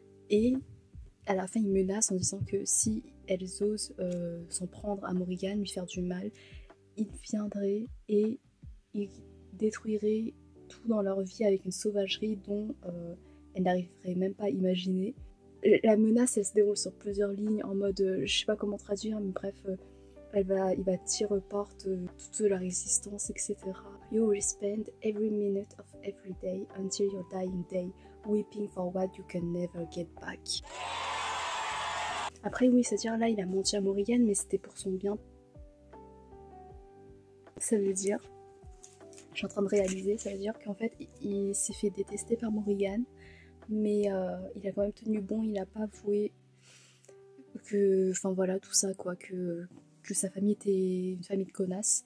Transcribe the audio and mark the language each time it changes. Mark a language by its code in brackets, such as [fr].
[fr] Et à la fin il menace en disant que si elles osent s'en prendre à Morrigan, lui faire du mal, il viendrait et il détruirait tout dans leur vie avec une sauvagerie dont elles n'arriveraient même pas à imaginer. La menace, elle se déroule sur plusieurs lignes en mode, je sais pas comment traduire, mais bref, il va tirer porte toute leur existence, etc. [en] You will spend every minute of every day until your dying day weeping for what you can never get back. [fr] Après oui, c'est-à-dire là il a menti à Morrigan mais c'était pour son bien. Ça veut dire, je suis en train de réaliser, ça veut dire qu'en fait il s'est fait détester par Morrigan mais il a quand même tenu bon, il a pas avoué que, enfin voilà tout ça quoi, que sa famille était une famille de connasses.